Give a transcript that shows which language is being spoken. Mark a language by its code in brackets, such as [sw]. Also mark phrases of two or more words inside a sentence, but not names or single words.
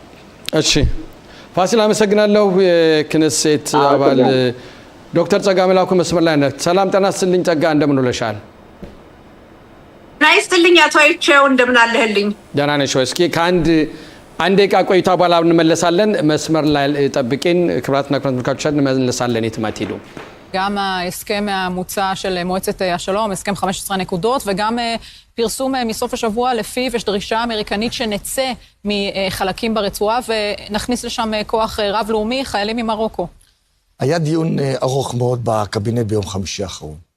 [am] እሺ ፋሲል አመሰግናለሁ። የክነሴት አባል ዶክተር ጸጋ መላኩ መስመር ላይ ነህ። ሰላም ጤና ይስጥልኝ ጸጋ፣ እንደምን ውለሻል? ናይስጥልኝ አቶ አይቼው፣ እንደምን አለህልኝ? ደህና ነሽ ወይ? እስኪ ከአንድ ደቂቃ ቆይታ በኋላ እንመለሳለን። መስመር ላይ ጠብቂን። ክብራትና ክብራት ተመልካቾቻችን እንመለሳለን። የትም አትሄዱ። [he] גם ההסכם המוצע של מועצת השלום, הסכם 15 נקודות, וגם פרסום מסוף השבוע לפיו יש דרישה אמריקנית שנצא מחלקים ברצועה ונכניס לשם כוח רב-לאומי, חיילים ממרוקו. היה דיון ארוך מאוד בקבינט ביום חמישי האחרון.